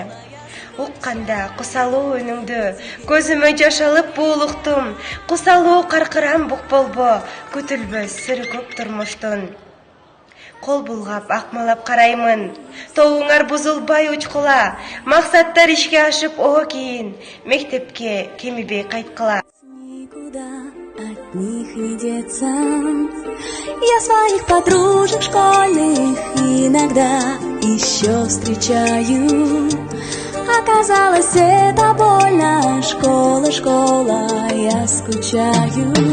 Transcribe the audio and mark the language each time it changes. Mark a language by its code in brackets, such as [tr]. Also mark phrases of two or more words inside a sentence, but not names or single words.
[ky] Укканда кусалуу үнүңдү, көзүмө жаш алып буулуктум. Кусалуу каркырам бук болбо, күтүлбөс сыры көп турмуштун. Кол булгап акмалап караймын, тобуңар бузулбай учкула. Максаттар ишке ашып о кийин, мектепке кемибей кайткыла. [ru] Никуда от них не деться. Я своих подружек школьных иногда еще встречаю. Оказалось, это больно. Школа, школа, я скучаю.